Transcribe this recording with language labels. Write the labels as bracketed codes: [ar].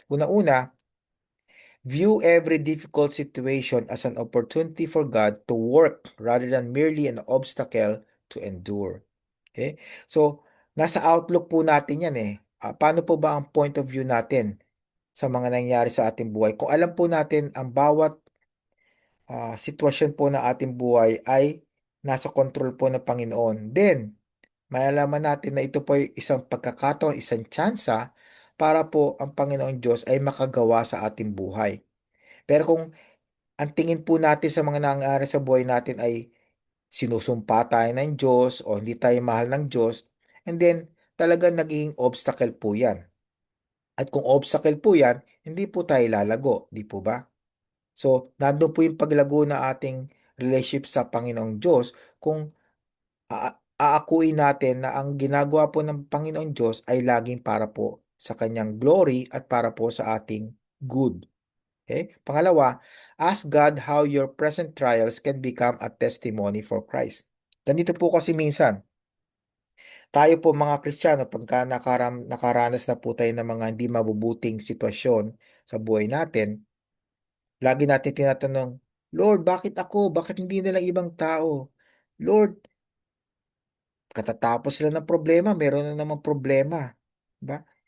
[en] Una-una, view every difficult situation as an opportunity for God to work rather than merely an obstacle to endure. [tl] Okay? So, nasa outlook po natin yan eh. Paano po ba ang point of view natin sa mga nangyari sa ating buhay? Kung alam po natin ang bawat sitwasyon po ng ating buhay ay nasa control po ng Panginoon, then malalaman natin na ito po ay isang pagkakataon, isang tsansa para po ang Panginoon Diyos ay makagawa sa ating buhay. Pero kung ang tingin po natin sa mga nangyari sa buhay natin ay sinusumpa tayo ng Diyos o hindi tayo mahal ng Diyos, and then talagang naging obstacle po yan. At kung obstacle po yan, hindi po tayo lalago, di po ba? So, nandun po yung paglago na ating relationship sa Panginoong Diyos kung aakuin natin na ang ginagawa po ng Panginoong Diyos ay laging para po sa kanyang glory at para po sa ating good. Okay? [en] Pangalawa, ask God how your present trials can become a testimony for Christ. [tl] Ganito po kasi minsan, tayo po mga Kristiyano, pagka nakaranas na po tayo ng mga hindi mabubuting sitwasyon sa buhay natin, lagi natin tinatanong, Lord, bakit ako? Bakit hindi na lang ibang tao? Lord, katatapos sila ng problema, meron na namang problema. Diba?